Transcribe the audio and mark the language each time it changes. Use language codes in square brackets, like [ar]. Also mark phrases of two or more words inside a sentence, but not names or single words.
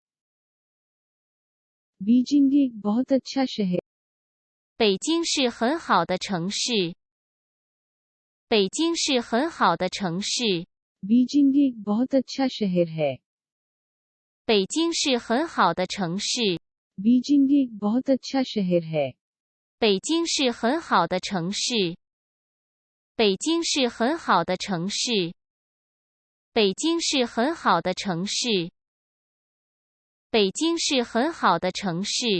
[hi] बीजिंग एक बहुत अच्छा शहर। [zh] 北京是很好的城市。北京是很好的城市。 [hi] बीजिंग एक बहुत अच्छा शहर है। [zh] 北京是很好的城市。 [hi] बीजिंग एक बहुत अच्छा शहर है। [zh] 北京是很好的城市。北京是很好的城市。北京是很好的城市。北京是很好的城市。